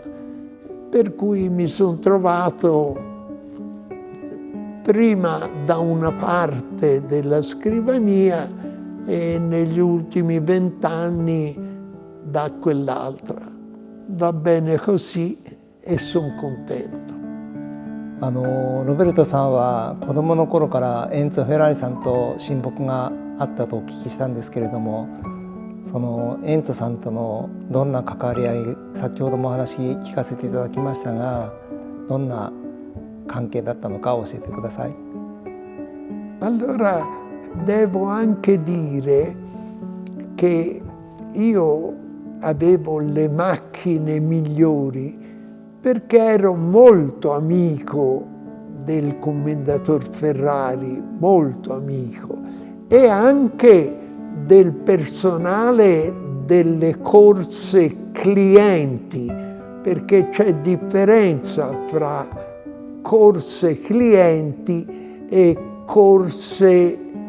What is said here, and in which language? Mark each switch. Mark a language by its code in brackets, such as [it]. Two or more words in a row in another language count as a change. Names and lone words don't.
[it] Per cui mi sono trovato prima da una parte della scrivania e negli ultimi 20 anni da quell'altra. Va bene così e sono contento. [ja] ロベルトさんは子どもの頃からエンツォ・フェラーリさんと親睦があったとお聞きしたんですけれども、そのエンツォさんとのどんな関わり合い、先ほどもお話聞かせていただきましたが、どんな関係だったのか教えてください。 [it] Allora devo anche dire che io avevo le macchine migliori perché ero molto amico del commendator Ferrari, molto amico, e anche del personale delle corse clienti, perché c'è differenza fra corse clienti e corse